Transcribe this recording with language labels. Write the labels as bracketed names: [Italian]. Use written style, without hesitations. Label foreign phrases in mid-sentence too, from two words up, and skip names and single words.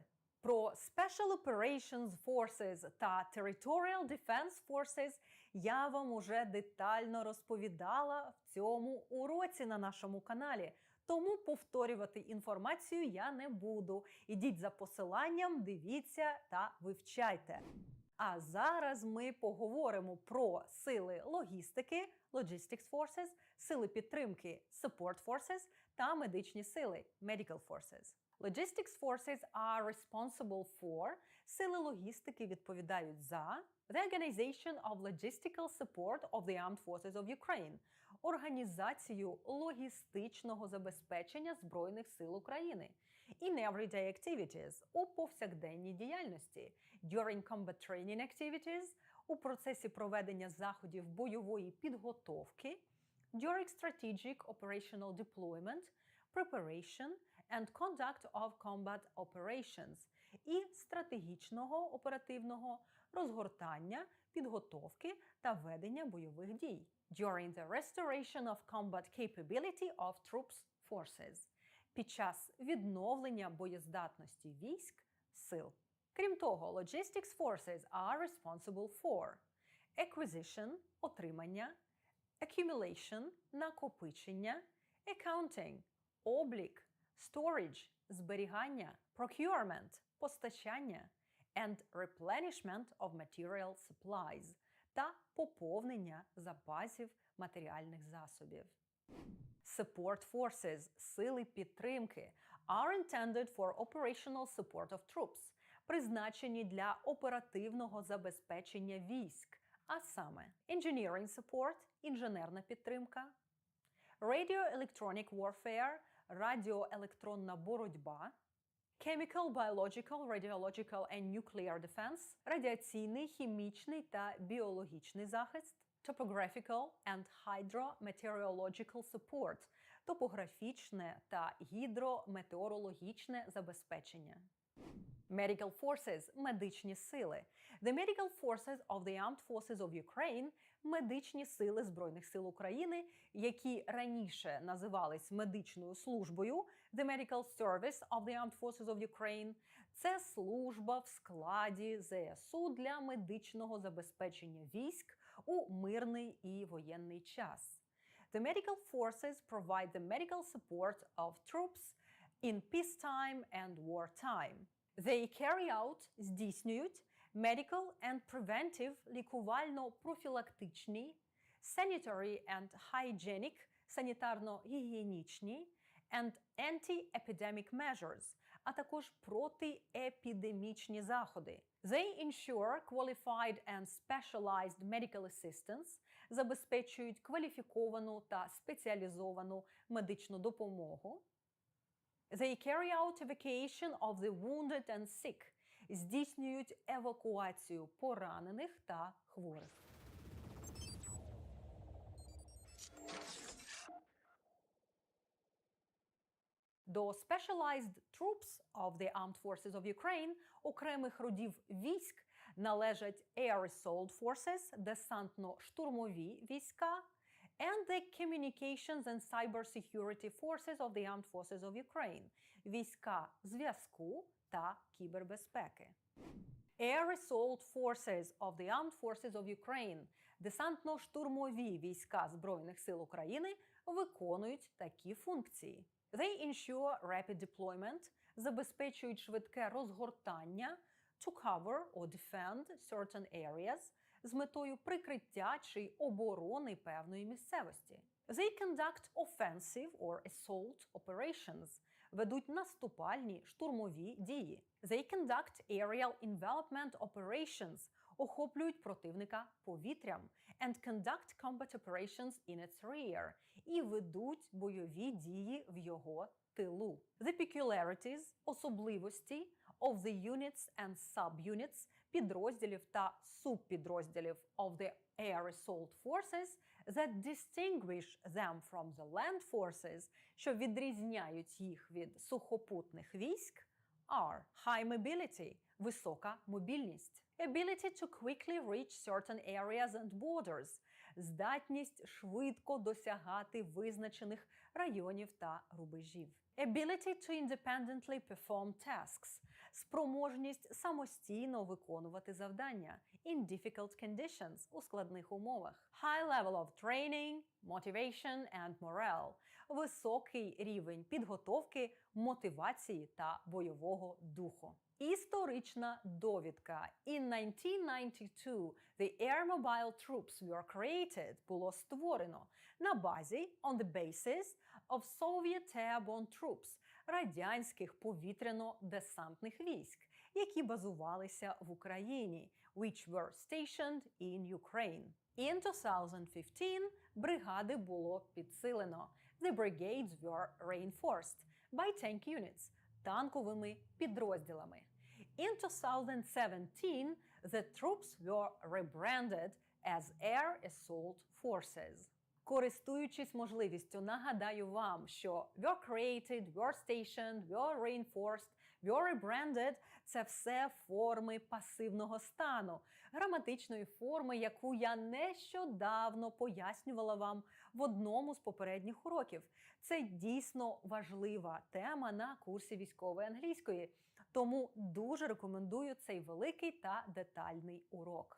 [Ukrainian] Про [English] Special Operations Forces [Ukrainian] та [English] Territorial Defense Forces [Ukrainian] я вам уже детально розповідала в цьому уроці на нашому каналі, тому повторювати інформацію я не буду. Ідіть за посиланням, дивіться та вивчайте. А зараз ми поговоримо про сили логістики, [English] Logistics Forces, [Ukrainian] сили підтримки, [English] Support Forces [Ukrainian] та медичні сили, [English] Medical Forces. Logistics Forces are responsible for, [Ukrainian] сили логістики відповідають за [English] the organization of logistical support of the armed forces of Ukraine, [Ukrainian] організацію логістичного забезпечення Збройних сил України, [English] in everyday activities, [Ukrainian] у повсякденній діяльності, [English] during combat training activities, [Ukrainian] у процесі проведення заходів бойової підготовки, [English] during strategic operational deployment, preparation and conduct of combat operations, [Ukrainian] і стратегічного оперативного розгортання, підготовки та ведення бойових дій, [English] during the restoration of combat capability of troops forces, [Ukrainian] під час відновлення боєздатності військ, сил. Крім того, [English] Logistics Forces are responsible for acquisition – [Ukrainian] отримання, accumulation – накопичення, accounting – облік, storage – зберігання, procurement – постачання, [English] and replenishment of material supplies [Ukrainian] та поповнення запасів матеріальних засобів. [English] Support Forces – [Ukrainian] сили підтримки [English] are intended for operational support of troops, [Ukrainian] призначені для оперативного забезпечення військ, а саме [English] Engineering Support – [Ukrainian] інженерна підтримка, [English] Radio Electronic Warfare – [Ukrainian] радіоелектронна боротьба, [English] Chemical, Biological, Radiological and Nuclear Defense – [Ukrainian] радіаційний, хімічний та біологічний захист, [English] Topographical and Hydrometeorological Support – [Ukrainian] топографічне та гідрометеорологічне забезпечення. [English] Medical Forces – [Ukrainian] медичні сили. [English] The Medical Forces of the Armed Forces of Ukraine – [Ukrainian] медичні сили Збройних сил України, які раніше називались медичною службою [English] The Medical Service of the Armed Forces of Ukraine – [Ukrainian] це служба в складі ЗСУ для медичного забезпечення військ у мирний і воєнний час. [English] The Medical Forces provide the medical support of troops in peacetime and wartime. They carry out – здійснюють medical and preventive – [Ukrainian] лікувально-профілактичні, [English] sanitary and hygienic – [Ukrainian] санітарно-гігієнічні, [English] and anti-epidemic measures, [Ukrainian] а також протиепідемічні заходи. [English] They ensure qualified and specialized medical assistance, [Ukrainian] забезпечують кваліфіковану та спеціалізовану медичну допомогу. [English] They carry out evacuation of the wounded and sick, [Ukrainian] здійснюють евакуацію поранених та хворих. [English] До Specialized Troops of the Armed Forces of Ukraine [Ukrainian] окремих родів військ належать [English] Air Assault Forces, [Ukrainian] десантно-штурмові війська, [English] and the Communications and Cybersecurity Forces of the Armed Forces of Ukraine, [Ukrainian] війська зв'язку та кібербезпеки. [English] Air Assault Forces of the Armed Forces of Ukraine, [Ukrainian] десантно-штурмові війська Збройних сил України виконують такі функції. [English] They ensure rapid deployment, [Ukrainian] забезпечують швидке розгортання, [English] to cover or defend certain areas, [Ukrainian] з метою прикриття чи оборони певної місцевості. [English] They conduct offensive or assault operations, [Ukrainian] ведуть наступальні штурмові дії. [English] They conduct aerial envelopment operations, [Ukrainian] охоплюють противника повітрям, [English] and conduct combat operations in its rear, [Ukrainian] і ведуть бойові дії в його тилу. [English] The peculiarities, особливості of the units and subunits, [Ukrainian] підрозділів та субпідрозділів [English] of the air assault forces that distinguish them from the land forces, [Ukrainian] що відрізняють їх від сухопутних військ, [English] are high mobility, [Ukrainian] висока мобільність, [English] ability to quickly reach certain areas and borders, [Ukrainian] здатність швидко досягати визначених районів та рубежів, [English] ability to independently perform tasks, [Ukrainian] спроможність самостійно виконувати завдання [English] in difficult conditions, [Ukrainian] у складних умовах, [English] high level of training, motivation and morale, [Ukrainian] високий рівень підготовки, мотивації та бойового духу. Історична довідка. [English] In 1992, the Air Mobile Troops were created, [Ukrainian] було створено на базі [English] on the basis of Soviet Airborne Troops, [Ukrainian] радянських повітряно-десантних військ, які базувалися в Україні, [English] which were stationed in Ukraine. [Ukrainian] In 2015 бригади було підсилено. [English] The brigades were reinforced by tank units, [Ukrainian] танковими підрозділами. [English] In 2017, the troops were rebranded as Air Assault Forces. [Ukrainian] Користуючись можливістю, нагадаю вам, що [English] were created, were stationed, were reinforced, were rebranded – [Ukrainian] це все форми пасивного стану, граматичної форми, яку я нещодавно пояснювала вам в одному з попередніх уроків. Це дійсно важлива тема на курсі військової англійської, тому дуже рекомендую цей великий та детальний урок.